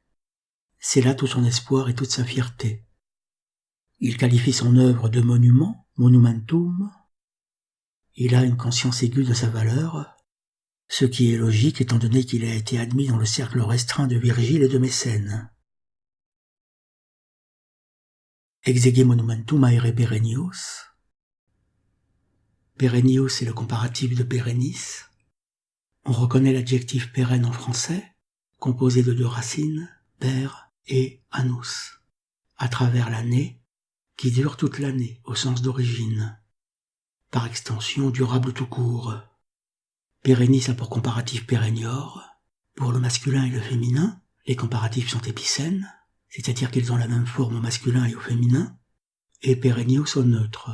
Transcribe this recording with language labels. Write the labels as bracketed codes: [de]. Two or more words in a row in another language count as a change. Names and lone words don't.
[fr] C'est là tout son espoir et toute sa fierté. Il qualifie son œuvre de monument, monumentum. Il a une conscience aiguë de sa valeur, ce qui est logique étant donné qu'il a été admis dans le cercle restreint de Virgile et de Mécène. [la] Exege monumentum aere perennius. [fr] Perennius est le comparatif de perennis. On reconnaît l'adjectif pérenne en français, composé de deux racines, [la] per et annus, [fr] à travers l'année, qui dure toute l'année au sens d'origine. Par extension, durable tout court. Perennis a pour comparatif perennior. Pour le masculin et le féminin, les comparatifs sont épicènes, c'est-à-dire qu'ils ont la même forme au masculin et au féminin, et perennius au neutre.